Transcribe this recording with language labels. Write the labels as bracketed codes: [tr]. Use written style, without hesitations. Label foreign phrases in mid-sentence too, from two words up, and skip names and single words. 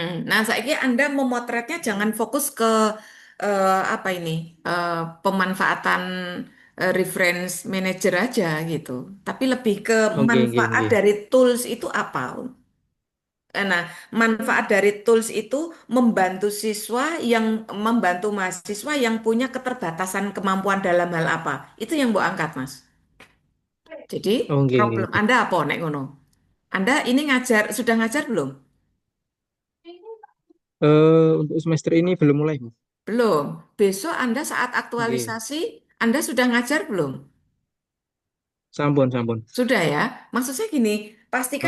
[id] Nah, saya Anda memotretnya jangan fokus ke apa ini pemanfaatan [en] reference manager [id] aja gitu, tapi lebih ke Oke, oke, manfaat oke. dari tools itu apa? Nah, manfaat dari tools itu membantu mahasiswa yang punya keterbatasan kemampuan dalam hal apa? Itu yang Bu angkat, Mas. Jadi, [jv] Oh, nggih, nggih, [id] problem nggih. Anda apa [jv] nek ngono? [id] Anda ini sudah ngajar belum? Untuk semester ini belum mulai, Bu. Belum. Besok Anda saat Nggih. aktualisasi, Anda sudah ngajar belum? [jv] Sampun, sampun, [id] Sudah ya. Maksud saya gini, pastikan